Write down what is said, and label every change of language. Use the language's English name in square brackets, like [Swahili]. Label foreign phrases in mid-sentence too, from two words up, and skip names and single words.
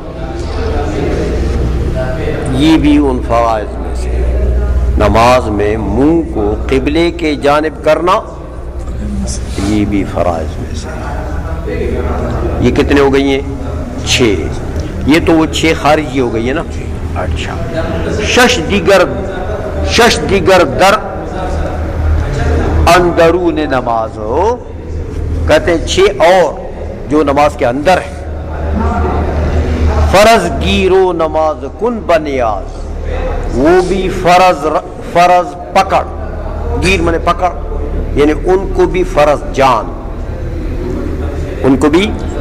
[Urdu] یہ بھی ان فرائض میں سے، نماز میں منہ کو قبلے کے جانب کرنا، یہ بھی فرائض میں سے. یہ کتنے ہو گئی ہیں؟ 6. یہ تو وہ 6 خارجی ہو گئی ہے نا. اچھا، [Persian] شش دیگر در اندرون نماز [Urdu] ہو، کہتے ہیں 6 اور جو نماز کے اندر ہے. [Persian] فرض گیرو نماز کن بنیاز، [Urdu] وہ بھی فرض پکڑ، گیر منے پکڑ، یعنی ان کو بھی فرض جان، ان کو بھی.